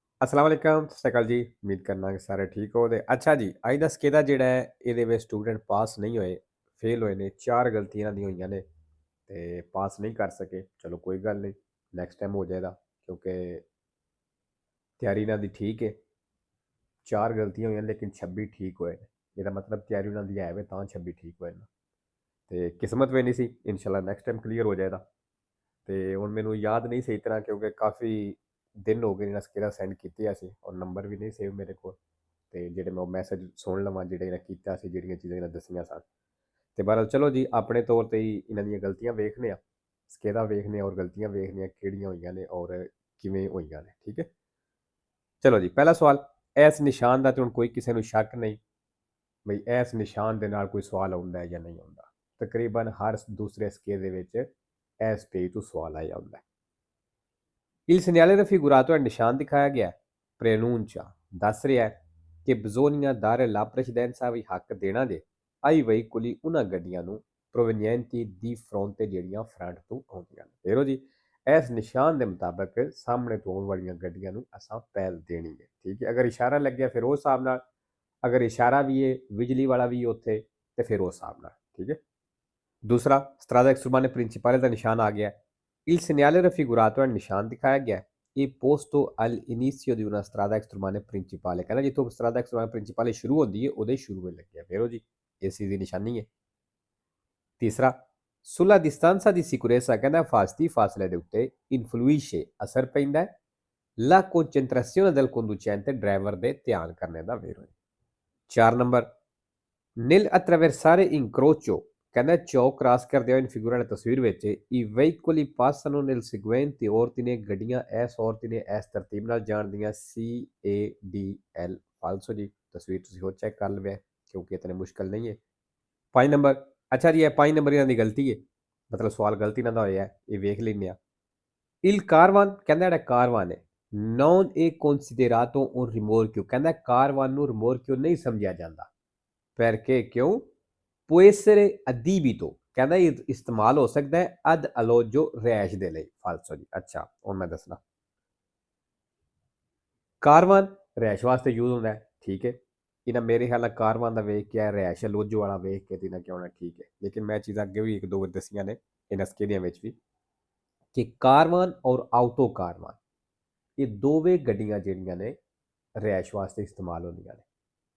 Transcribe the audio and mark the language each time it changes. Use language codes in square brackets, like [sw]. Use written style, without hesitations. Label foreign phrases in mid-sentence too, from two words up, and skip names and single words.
[ar] السلام علیکم, [pa] ਸਤ ਸ੍ਰੀ ਅਕਾਲ ਜੀ। ਉਮੀਦ ਕਰਨਾ ਕਿ ਸਾਰੇ ਠੀਕ ਹੋ। ਤੇ ਅੱਛਾ ਜੀ, ਅੱਜ ਦਾ ਸਕੇਲਾ ਜਿਹੜਾ ਏ ਇਹਦੇ ਵਿੱਚ ਸਟੂਡੈਂਟ ਪਾਸ ਨਹੀਂ ਹੋਏ, ਫੇਲ ਹੋਏ ਨੇ। 4 ਗਲਤੀਆਂ ਇਹਨਾਂ ਦੀਆਂ ਹੋਈਆਂ ਨੇ ਤੇ ਪਾਸ ਨਹੀਂ ਕਰ ਸਕੇ। ਚਲੋ ਕੋਈ ਗੱਲ ਨਹੀਂ, [en] next time [pa] ਹੋ ਜਾਏਗਾ ਕਿਉਂਕਿ ਤਿਆਰੀ ਇਹਨਾਂ ਦੀ ਠੀਕ ਹੈ। 4 ਗਲਤੀਆਂ ਹੋਈਆਂ ਲੇਕਿਨ 26 ਠੀਕ ਹੋਏ ਨੇ। ਇਹਦਾ ਮਤਲਬ ਤਿਆਰੀ ਉਹਨਾਂ ਦੀ ਹੈ ਵੇ ਤਾਂ 26 ਠੀਕ ਹੋਏ ਨੇ। ਤੇ ਕਿਸਮਤ ਭੀ ਨਹੀਂ ਸੀ, इंशाअल्लाह [en] next time clear [pa] ਹੋ ਜਾਏਗਾ। ਤੇ ਹੁਣ ਮੈਨੂੰ ਯਾਦ ਨਹੀਂ ਸਹੀ ਤਰ੍ਹਾਂ ਕਿਉਂਕਿ ਕਾਫੀ ਦਿਨ ਹੋ ਗਏ ਇਹਨਾਂ ਸਕੇਲਾ ਸੈਂਡ ਕੀਤੀਆਂ ਸੀ ਔਰ ਨੰਬਰ ਵੀ ਨਹੀਂ ਸੇਵ ਮੇਰੇ ਕੋਲ। ਤੇ ਜਿਹੜੇ ਮੈਂ ਮੈਸੇਜ ਸੁਣ ਲਵਾਂ ਜਿਹੜੇ ਇਹਨਾਂ ਕੀਤਾ ਸੀ, ਜਿਹੜੀਆਂ ਚੀਜ਼ਾਂ ਇਹਨਾਂ ਦੱਸੀਆਂ ਸਨ। ਤੇ ਬਹਰਹਾਲ ਚਲੋ ਜੀ, ਆਪਣੇ ਤੌਰ ਤੇ ਹੀ ਇਹਨਾਂ ਦੀਆਂ ਗਲਤੀਆਂ ਵੇਖਦੇ ਆ, ਸਕੇਲਾ ਵੇਖਦੇ ਆ ਔਰ ਗਲਤੀਆਂ ਵੇਖਦੇ ਆ ਕਿਹੜੀਆਂ ਹੋਈਆਂ ਨੇ ਔਰ ਕਿਵੇਂ ਹੋਈਆਂ ਨੇ। ਠੀਕ ਹੈ, ਚਲੋ ਜੀ। ਪਹਿਲਾ ਸਵਾਲ, ਇਸ ਨਿਸ਼ਾਨ ਦਾ ਤੇ ਹੁਣ ਕੋਈ ਕਿਸੇ ਨੂੰ ਸ਼ੱਕ ਨਹੀਂ ਬਈ ਇਸ ਨਿਸ਼ਾਨ ਦੇ ਨਾਲ ਕੋਈ ਸਵਾਲ ਆਉਂਦਾ ਹੈ ਜਾਂ ਨਹੀਂ ਆਉਂਦਾ। ਤਕਰੀਬਨ ਹਰ ਦੂਸਰੇ ਸਕੇਲ ਦੇ ਵਿੱਚ ਇਸ ਪੇਜ ਤੋਂ ਸਵਾਲ ਆਇਆ ਹੁੰਦਾ ਹੈ। [it] Il segnale raffigurato è il [pa] ਨਿਸ਼ਾਨ ਦਿਖਾਇਆ ਗਿਆ preannuncia, ਦੱਸ ਰਿਹਾ ਹੈ ਕਿ [it] bisogna dare la precedenza [pa] ਵੀ ਹੱਕ ਦੇਣਾ ਜੇ [it] ai veicoli [pa] ਉਹਨਾਂ ਗੱਡੀਆਂ ਨੂੰ [it] provenienti di fronte [pa] ਜਿਹੜੀਆਂ ਫਰੰਟ ਤੋਂ ਆਉਂਦੀਆਂ ਨੇ। ਫੇਰੋ ਜੀ, ਇਸ ਨਿਸ਼ਾਨ ਦੇ ਮੁਤਾਬਕ ਸਾਹਮਣੇ ਤੋਂ ਆਉਣ ਵਾਲੀਆਂ ਗੱਡੀਆਂ ਨੂੰ ਅਸਾਂ ਪਹਿਲ ਦੇਣੀ ਹੈ। ਠੀਕ ਹੈ, ਅਗਰ ਇਸ਼ਾਰਾ ਲੱਗਿਆ ਫਿਰ ਉਸ ਹਿਸਾਬ ਨਾਲ, ਅਗਰ ਇਸ਼ਾਰਾ ਵੀ ਹੈ ਬਿਜਲੀ ਵਾਲਾ ਵੀ ਉੱਥੇ ਤੇ ਫਿਰ ਉਸ ਹਿਸਾਬ ਨਾਲ। ਠੀਕ ਹੈ। दूसरा, [it] strada extremale principale [pa] ਦਾ ਨਿਸ਼ਾਨ ਆ ਗਿਆ। [it] Il segnale raffigurato è [pa] ਨਿਸ਼ਾਨ ਦਿਖਾਇਆ ਗਿਆ ਇਹ [it] posto all'inizio di una strada extremale principale, [pa] ਕਹਿੰਦਾ ਜਿੱਥੋਂ [it] strada extremale principale [pa] ਸ਼ੁਰੂ ਹੁੰਦੀ ਹੈ ਉਹਦੇ ਸ਼ੁਰੂ ਵਿੱਚ ਲੱਗਿਆ। ਫੇਰੋ ਜੀ, ਇਸ ਚੀਜ਼ ਦੀ ਨਿਸ਼ਾਨੀ ਹੈ। ਤੀਸਰਾ, [it] sulla distanza di sicurezza, [pa] ਕਹਿੰਦਾ ਹਿਫਾਜ਼ਤੀ ਫਾਸਲੇ ਦੇ ਉੱਤੇ influisce, ਅਸਰ ਪੈਂਦਾ ਹੈ [it] la concentrazione del conducente, [pa] ਡਰਾਈਵਰ ਦੇ ਧਿਆਨ ਕਰਨੇ ਦਾ। ਫੇਰੋ 4 ਨੰਬਰ, [it] nel attraversare incrocio, [pa] ਕਹਿੰਦਾ ਚੌਕ ਕ੍ਰਾਸ ਕਰਦੇ ਹੋਏ ਫਿਗੂਰਾ ਨੇ ਤਸਵੀਰ ਵਿੱਚ [it] i veicoli passano nel seguente ordine, [pa] ਗੱਡੀਆਂ ਇਸ ordine ਇਸ ਤਰਤੀਬ ਨਾਲ ਜਾਣਦੀਆਂ CADL। ਫਾਲਸੋ ਜੀ, ਤਸਵੀਰ ਤੁਸੀਂ ਹੋਰ ਚੈੱਕ ਕਰ ਲਵੇ ਕਿਉਂਕਿ ਇਤਨੇ ਮੁਸ਼ਕਲ ਨਹੀਂ ਹੈ। 5 ਨੰਬਰ, ਅੱਛਾ ਜੀ, ਇਹ 5 ਨੰਬਰ ਇਹਨਾਂ ਦੀ ਗਲਤੀ ਹੈ, ਮਤਲਬ ਸਵਾਲ ਗਲਤੀ ਨਾਲ ਦਾ ਹੋਇਆ, ਇਹ ਵੇਖ ਲੈਂਦੇ ਆ। [it] il carvan, [pa] ਕਹਿੰਦਾ ਜਿਹੜਾ ਕਾਰਵਾਨ ਹੈ [it] non è considerato un rimorchio, [pa] ਕਹਿੰਦਾ ਕਾਰਵਾਨ ਨੂੰ ਰਿਮੋਰਕਿਓ ਨਹੀਂ ਸਮਝਿਆ ਜਾਂਦਾ। [it] perché ਕਿਉਂ? può essere adibito, [pa] ਕਹਿੰਦਾ ਇਹ ਇਸਤੇਮਾਲ ਹੋ ਸਕਦਾ ਹੈ [it] ad alloggio, [pa] ਰਿਹਾਇਸ਼ ਦੇ ਲਈ। ਫਾਲਸੋ ਜੀ। ਅੱਛਾ, ਹੁਣ ਮੈਂ ਦੱਸਣਾ, ਕਾਰਵਾਨ ਰਿਹਾਇਸ਼ ਵਾਸਤੇ ਯੂਜ਼ ਹੁੰਦਾ ਹੈ। ਠੀਕ ਹੈ, ਇਹਨਾਂ ਮੇਰੇ ਖਿਆਲ ਨਾਲ ਕਾਰਵਾਨ ਦਾ ਵੇਖ ਕੇ ਰਿਹਾਇਸ਼ ਅਲੋਜੋ ਵਾਲਾ ਵੇਖ ਕੇ ਇਹਨਾਂ ਕਿਉਂ ਨਾ। ਠੀਕ ਹੈ, ਲੇਕਿਨ ਮੈਂ ਚੀਜ਼ਾਂ ਅੱਗੇ ਵੀ ਇੱਕ ਦੋ ਦੱਸੀਆਂ ਨੇ ਇਹਨਾਂ ਸਕੇਲਿਆਂ ਵਿੱਚ ਵੀ ਕਿ ਕਾਰਵਾਨ ਔਰ ਆਊਟੋ ਕਾਰਵਾਨ ਇਹ ਦੋਵੇਂ ਗੱਡੀਆਂ ਜਿਹੜੀਆਂ ਨੇ ਰਿਹਾਇਸ਼ ਵਾਸਤੇ ਇਸਤੇਮਾਲ ਹੁੰਦੀਆਂ ਨੇ।